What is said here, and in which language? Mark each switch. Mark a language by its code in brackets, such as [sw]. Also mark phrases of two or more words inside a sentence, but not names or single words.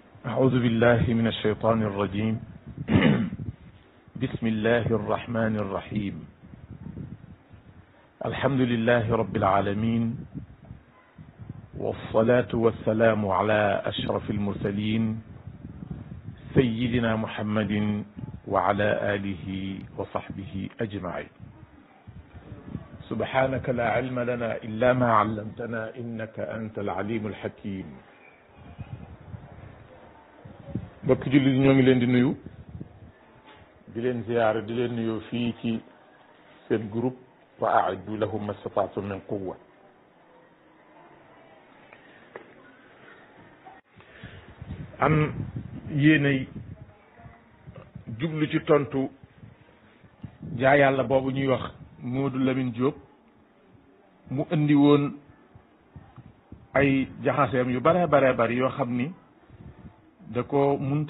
[ar] أعوذ بالله من الشيطان الرجيم بسم الله الرحمن الرحيم الحمد لله رب العالمين والصلاة والسلام على أشرف المرسلين سيدنا محمد وعلى آله وصحبه أجمعين سبحانك لا علم لنا إلا ما علمتنا إنك أنت العليم الحكيم [wo] mbokk jullit ñoo ngi leen di nuyu di leen ziyaara di leen nuyoo fii ci seen groupe [ar] وأعدوا لهم ما استطعتم من قوة [wo] am yéenay jublu ci tontu jaa yàlla boobu ñuy wax Modou Lamine Diop mu indi woon ay jaxaseem yu bare bare bari yoo xam ni da ko munta